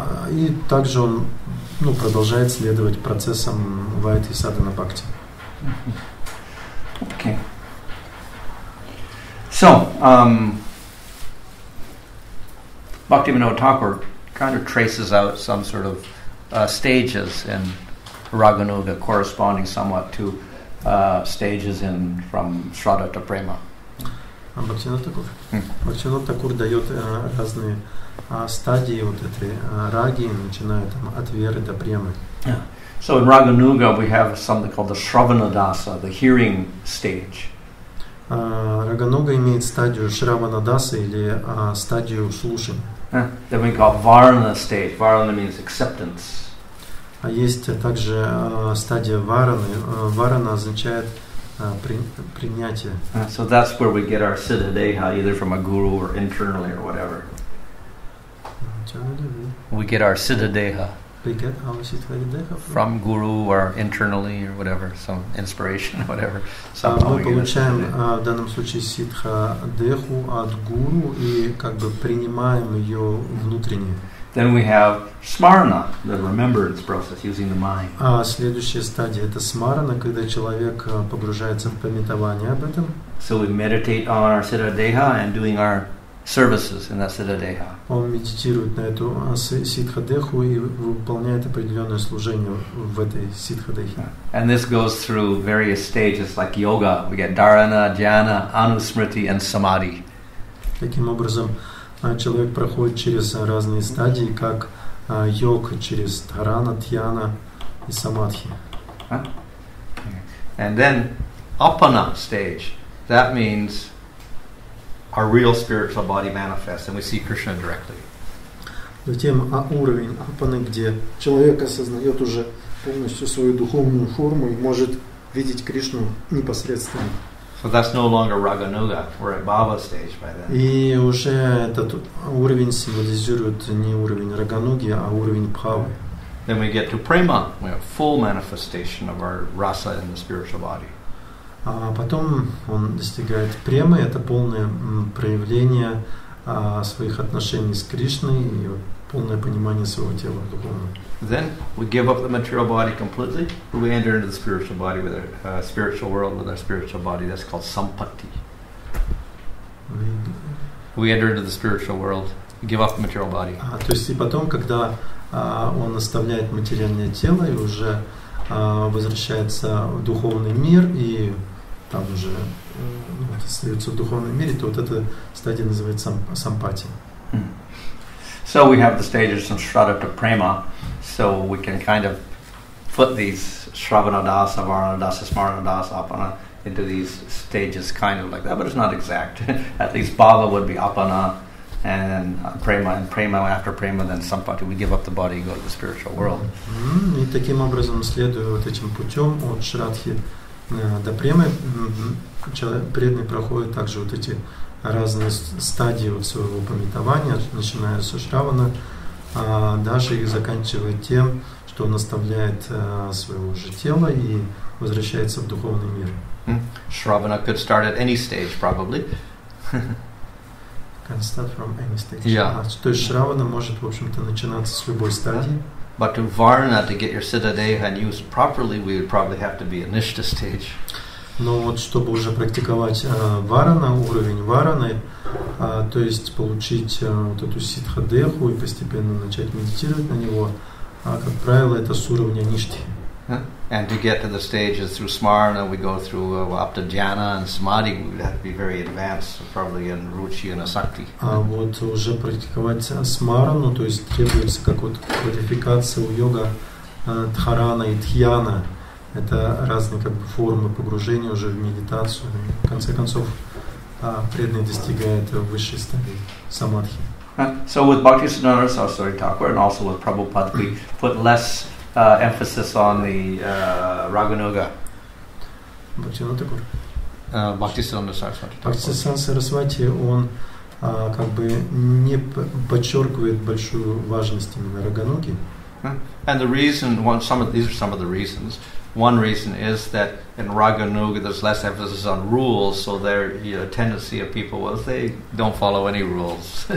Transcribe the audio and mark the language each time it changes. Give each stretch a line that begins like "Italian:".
Russian: И также он продолжает следовать процессам Вайдхи Садхана Бхакти.
English: Okay. So, Bhaktivinoda Thakur kind of traces out some sort of stages in Raganuga corresponding somewhat to stages from Shraddha to Prema.
Russian: Бхактивинода Такур дает разные стадии вот этой раги, начиная от веры до премы.
English: So in Raganuga we have something called the Shravanadasa, the hearing stage.
Russian: Рагануга имеет стадию Шраванадаса или стадию слушания.
English: Then we call Varana stage. Varana means acceptance.
Russian: А есть также стадия Вараны. Варана означает принятие.
English: So that's where we get our Siddha Deha, either from a guru or internally or whatever. We get our Siddha Deha. We get our Siddha Deha from guru or internally or whatever, some inspiration or whatever.
Russian: Мы получаем в данном случае ситха деху от гуру и как бы принимаем ее внутренне.
English: Then we have smarana, the remembrance process using the mind.
Russian: Следующая стадия это смарана, когда человек погружается в памятование об этом.
English: So we meditate on our Siddha Deha and doing our services in that Siddha Deha.
Russian: Он медитирует на эту ситха деху и выполняет определенное служение в этой ситха дехе.
English: And this goes through various stages like yoga. We get dharana, dhyana, anusmriti and samadhi.
Russian: Таким образом, человек проходит через разные стадии, как йога, через дхарана, дhyana и самадхи.
English: And then appana stage. That means our real spiritual body manifests and we see Krishna directly.
Russian: Затем уровень апаны, где человек осознает уже полностью свою духовную форму и может видеть Кришну непосредственно.
English: So that's no longer Raganuga. We're at Bhava stage by then.
Russian: И уже этот уровень символизирует не уровень Рагануги, а уровень Бхавы.
English: Then we get to Prema. We have full manifestation of our rasa in the spiritual body.
Russian: А потом он достигает премы, это полное проявление своих отношений с Кришной и полное понимание своего тела духовного.
English: Then we give up the material body completely. We enter into the spiritual body with our spiritual world with our spiritual body. That's called sampatti. we enter into the spiritual world, give up the material body.
Russian: То есть и потом, когда он оставляет материальное тело и уже возвращается в духовный мир, и там уже остается в духовном мире, то вот эта стадия называется сампати.
English: So we have the stages from Shraddha to Prema, so we can kind of put these Shravanadasa, Varanadasa, Smaranadasa, Apana into these stages kind of like that, but it's not exact. At least Bhava would be Apana, and Prema after Prema, then Sampati. We give up the body, go to the spiritual world.
Russian: И таким образом, следуя вот этим путем от Шрадхи до Премы, преданный проходит также вот эти разные стадии вот своего памятования, начиная со Шравана, даже и заканчивая тем, что он оставляет своего же тела и возвращается в духовный мир.
English: Shravana could start at any stage, probably. Can start from any stage. Yeah.
Russian: То есть Шравана может, в общем-то, начинаться с любой стадии.
English: But to Varna, to get your Siddhadeha and use properly, we would probably have to be at Nishta stage.
Russian: Но вот чтобы уже практиковать варана, уровень вараны, то есть получить вот эту сиддхадеху и постепенно начать медитировать на него, как правило, это с уровня ништи.
English: And to get to the stages through Smarana, we go through up to Dhyana and Samadhi. We would have to be very advanced, probably in Ruchi and Asakti.
Russian: А вот уже практиковать смарану, то есть требуется как вот квалификация у йога дхарана и дхьяна. Это разные как бы формы погружения уже в медитацию. В конце концов, преданный достигает высшей стадии самадхи.
English: So with Bhakti-siddhanta Saraswati Thakur and also with Prabhupada, we put less emphasis on the Raganuga. Bhakti-siddhanta Saraswati Thakur.
Russian: Bhakti-siddhanta Saraswati, он как бы не подчеркивает большую важность именно Рагануги.
English: And the reason, these are some of the reasons. One reason is that in Raganuga there's less emphasis on rules, so their tendency of people was they don't follow any rules.